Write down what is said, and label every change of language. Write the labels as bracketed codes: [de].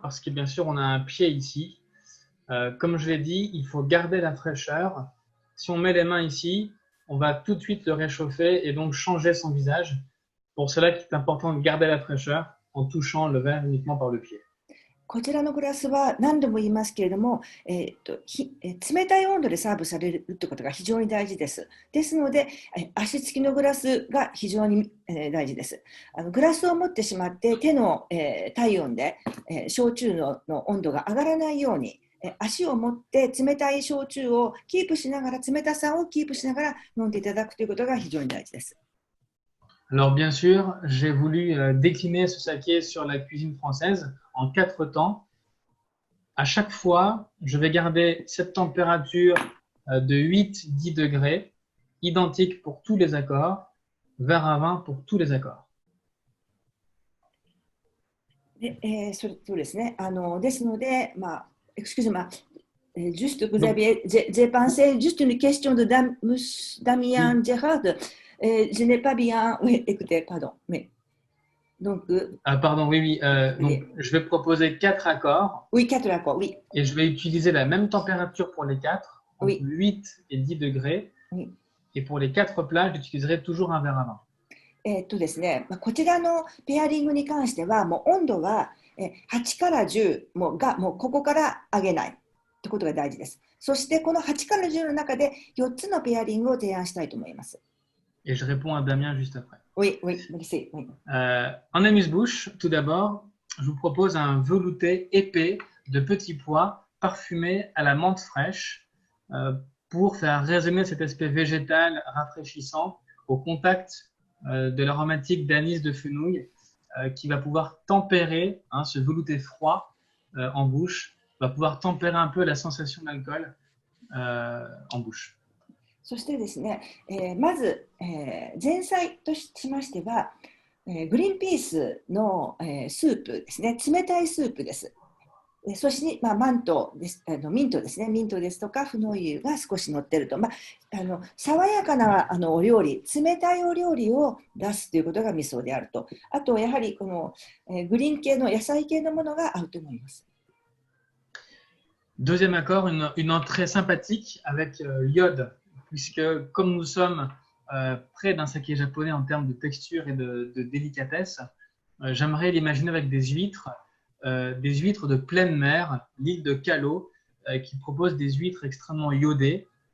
[fr] Parce que bien sûr on a un pied ici. Comme je l'ai dit, il faut garder la fraîcheur. Si on met les mains ici, on va tout de suite le réchauffer et donc changer son visage. Pour cela qu'il est important de garder la fraîcheur en touchant le verre uniquement par le pied. [ja] こちらのグラスは何度も言いますけれども、冷たい温度でサーブされるということが非常に大事です。ですので、足つきのグラスが非常に大事です。グラスを持ってしまって手の体温で焼酎の温度が上がらないように、足を持って冷たい焼酎をキープしながら、冷たさをキープしながら飲んでいただくということが非常に大事です。 [fr] Alors bien sûr, j'ai voulu décliner ce saké sur la cuisine française en 4 temps. À chaque fois, je vais garder cette température de 8-10 degrés, identique pour tous les accords, verre à vin pour tous les accords. [ja] そうですね。ですので、 [fr] excusez-moi, juste vous j'ai pensé juste une question de Damien Gérard. Je n'ai pas bien écouté, pardon. Mais, donc, pardon, oui. Donc, je vais proposer 4 accords. Oui, 4 accords, oui. Et je vais utiliser la même température pour les 4, entre 8 et 10 degrés. Oui. Et pour les 4 plats, j'utiliserai toujours un verre à vin. [ja] ですね、こちらのペアリングに関しては、もう温度は8から10もうここから上げないということが大事です。そしてこの8から10の中で4つのペアリングを提案したいと思います。 [fr] Et je réponds à Damien juste après. Oui, oui, merci. Oui. En amuse-bouche, tout d'abord, je vous propose un velouté épais de petits pois parfumés à la menthe fraîche pour faire résonner cet aspect végétal rafraîchissant au contact de l'aromatique d'anis de fenouil qui va pouvoir tempérer ce velouté froid en bouche, va pouvoir tempérer un peu la sensation d'alcool en bouche. [ja] そしてですね、まず、前菜としましては、グリーンピースの、スープですね、冷たいスープです。そして、ミントですね、ミントですとか、フノイユが少し乗ってると、爽やかなお料理、冷たいお料理を出すということがミソであると。あと、やはりこの、グリーン系の野菜系のものが合うと思います。 [fr] Deuxième accord, une entrée sympathique avec l'iode, puisque comme nous sommes près d'un saké japonais en termes de texture et de délicatesse, j'aimerais l'imaginer avec des huîtres de pleine mer, l'île de Kalo, qui propose des huîtres extrêmement iodées.